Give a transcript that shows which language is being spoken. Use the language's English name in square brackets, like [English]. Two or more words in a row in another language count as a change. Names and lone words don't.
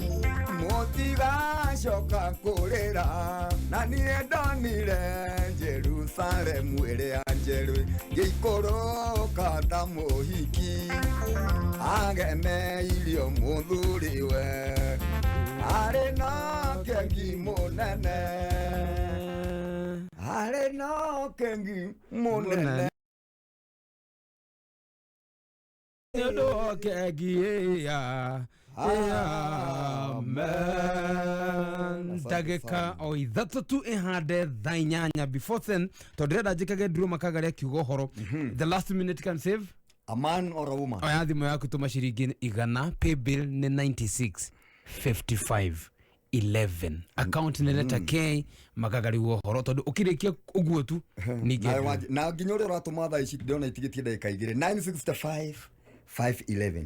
[Kikuyu] mũtigacoka kũrĩra, na niĩ ndonire Jerusalemu ĩrĩa njerũ ngĩikũrũka ta mũhiki agemeirio mũthuriwe arĩ na kengi mũnene, arĩ na kengi mũnene. Nĩũndũ kengi amen. Ndagĩka o ithatũ tu ĩhande thaa inyanya. [English] Before then, [Kikuyu] tondũ ndĩrenda njĩkage Symo Makagari akiuga ũhoro. [English] The last minute can save a man or a woman. [Kikuyu] Oya thimũ yaku tũma ciringi 100. [English] Pay bill [Kikuyu] nĩ 965511. Account nĩ letter K Makagari ũhoro, tondũ ũkĩrĩkia ũguo tu ningĩ na nginya ũrĩa ũratũma thaa ici ndĩrona itigĩtie ndagĩka igĩrĩ 965511.